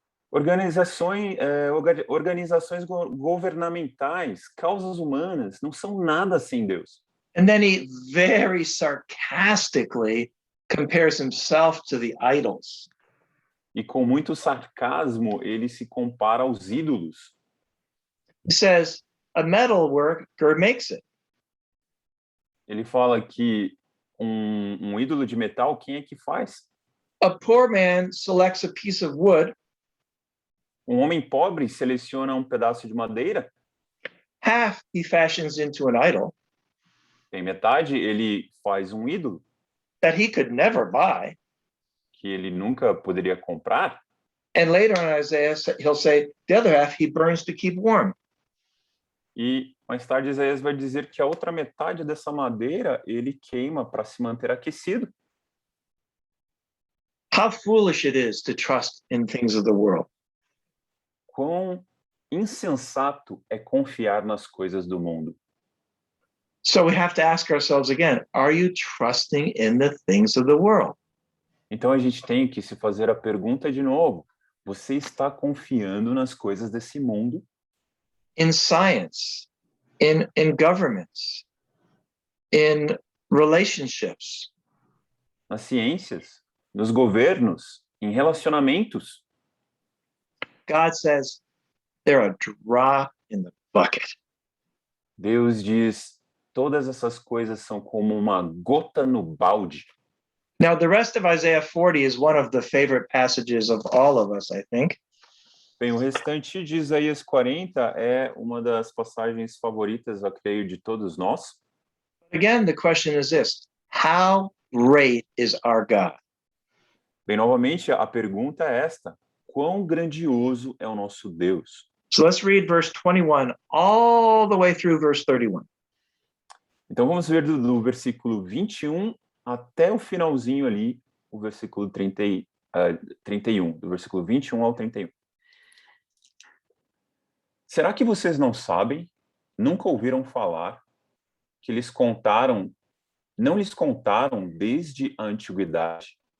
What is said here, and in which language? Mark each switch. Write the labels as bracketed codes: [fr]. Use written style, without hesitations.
[pt] Organizações governamentais, causas humanas, não são nada sem Deus. [en] And then he very sarcastically compares himself to the idols. [pt] E com muito sarcasmo, ele se compara aos ídolos. [en] He says, a metal worker makes it. [pt] Ele fala que um ídolo de metal, quem é que faz? [en] A poor man selects a piece of wood. [pt] Um homem pobre seleciona um pedaço de madeira. [en] Half he fashions into an idol. [pt] Tem metade, ele faz um ídolo. [en] That he could never buy. [pt] Que ele nunca poderia comprar. [en] And later in Isaiah, he'll say, the other half he burns to keep warm. [pt] E mais tarde Isaías vai dizer que a outra metade dessa madeira ele queima para se manter aquecido. [en] How foolish it is to trust in things of the world. [pt] Quão insensato é confiar nas coisas do mundo. [en] So we have to ask ourselves again, are you trusting in the things of the world? [pt] Então a gente tem que se fazer a pergunta de novo. Você está confiando nas coisas desse mundo? [en] In science, in governments, in relationships. [pt] Nas ciências, nos governos, em relacionamentos. [en] God says they're a drop in the bucket. [pt] Deus diz, todas essas coisas são como uma gota no balde. [en] Now, the rest of Isaiah 40 is one of the favorite passages of all of us, I think. [pt] Bem, o restante de Isaías 40 é uma das passagens favoritas, eu creio, de todos nós. [en] Again, the question is this: how great is our God? [pt] Bem, novamente, a pergunta é esta: quão grandioso é o nosso Deus? [en] So let's read verse 21 all the way through verse 31. [pt] Então vamos ver do versículo 21 até o finalzinho ali o versículo 31, do versículo 21 ao 31. Será que vocês não sabem, nunca ouviram falar, que não lhes contaram desde a antiguidade?